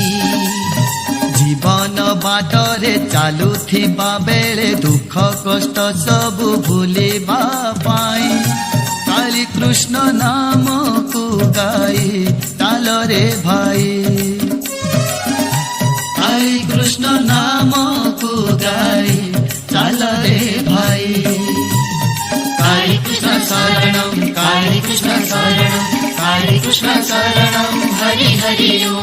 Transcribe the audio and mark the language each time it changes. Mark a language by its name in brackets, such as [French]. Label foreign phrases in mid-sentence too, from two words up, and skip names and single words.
[Odia] ଜୀବନ ବାଟରେ ଚାଲୁଥିବା ବେଳେ ଦୁଃଖ କଷ୍ଟ ସବୁ ଭୁଲିବା ପାଇଁ କାଳୀ କୃଷ୍ଣ ନାମକୁ ଗାଇ ଚାଲ ରେ ଭାଇ। କାଳୀ କୃଷ୍ଣ ନାମକୁ ଗାଇ ଚାଲ ରେ ଭାଇ। [Sanskrit] काली कृष्ण शरणं काली कृष्ण शरणं काली कृष्ण शरणं हरि हरि ओम।